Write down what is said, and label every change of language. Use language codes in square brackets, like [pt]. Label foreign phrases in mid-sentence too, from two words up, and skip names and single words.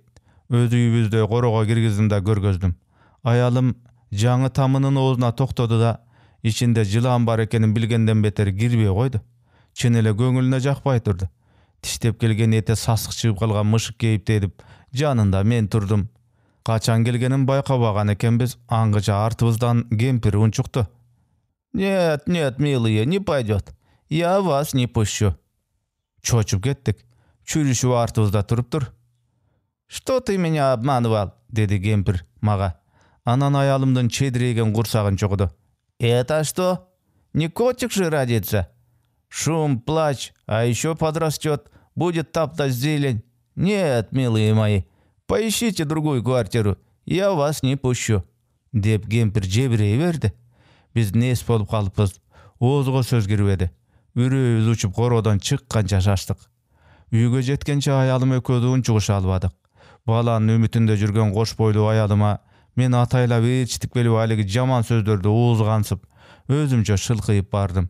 [ky] Өз үйүбүздө корого киргиздим да көргөздүм. Аялым жаңы тамынын оозуна токтоду да, ичинде жылан бар экенин билгенден бетер кирбей койду. Чын эле көңүлүнө жакпай турду. Тиштеп келген эте сасык чыгып калган мышык кейиптедип, жанында мен турдум. Качан келгенин байкабаган экенбиз, аңгыча артыбыздан кемпир унчукту. [ru] «Нет, нет, милые, не пойдет. Я вас не пущу». [ky] Чочуп кеттик. Чүрүшүп артыбызда туруптур. [ru] «Что ты меня обманывал?» [ky] деди кемпир мага. Анан аялымдын чедирейген курсагын чогуду. [ru] «Это что? Не котик же родится? Шум, плач, а еще подрастет, будет таптать зелень. Нет, милые мои, поищите другую квартиру, я вас не пущу». [ky] Деп кемпир жебирей берди. Биз нес болуп калыппыз. Оозго сөз кирбеди. Үрөөбүз учуп кородон чыкканча шаштык. Үйгө жеткенче аялым экөөдү унчугуша албадык. Баланын үмүтүндө жүргөн кош бойлуу аялыма мен атайлап ээрчитип келип алиги жаман сөздөрдү уузгансып, өзүмчө шылкыйып бардым.